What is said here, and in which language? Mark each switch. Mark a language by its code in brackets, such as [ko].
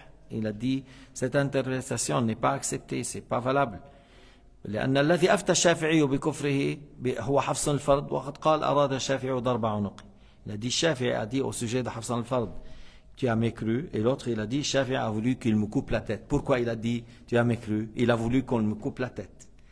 [fr] Il a dit cette interprétation n'est pas acceptée, c'est pas valable. [ar] لأن الذي أفتى الشافعي بكفره هو حفص الفرد وقد قال أراد الشافعي ضرب عنقه. [fr] Il a dit Shafi'i a dit au sujet de Hafs al-Fard tu as mécru, et l'autre il a dit Shafi'i a voulu qu'il me coupe la tête. Pourquoi il a dit tu as mécru? Il a voulu qu'on me coupe la tête.